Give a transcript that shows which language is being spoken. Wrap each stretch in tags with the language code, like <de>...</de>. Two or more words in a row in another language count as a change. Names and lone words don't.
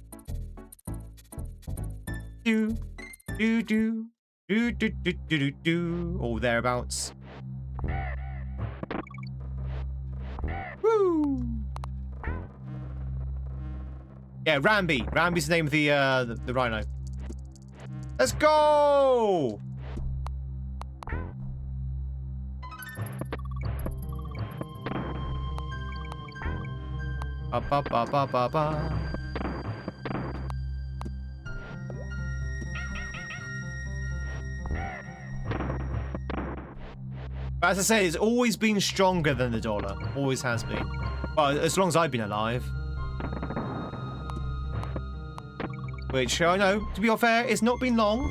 <en>Or thereabouts. Woo! Yeah, Ramby. Ramby's the name of the rhino. Let's go! Ba ba ba ba ba ba. But as I say, it's always been stronger than the dollar. Always has been. Well, as long as I've been alive. Which, I know, to be fair, it's not been long.</en>